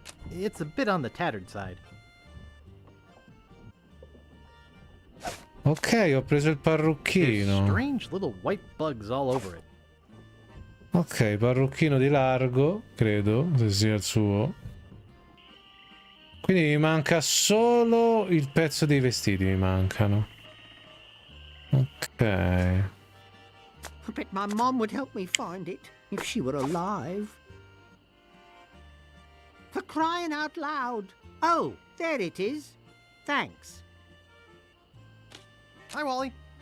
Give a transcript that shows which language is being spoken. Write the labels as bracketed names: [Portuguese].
[English] It's a bit on the tattered side. [Italian] Ok, ho preso il parrucchino. [English] Strange little white bugs all over it. [Italian] Ok, parrucchino di largo, credo, se sia il suo. Quindi mi manca solo il pezzo dei vestiti, mi mancano. Ok. [English] I bet my mom would help me find it if she were alive. For crying out loud. Oh, there it is. Thanks. Hi, Wally.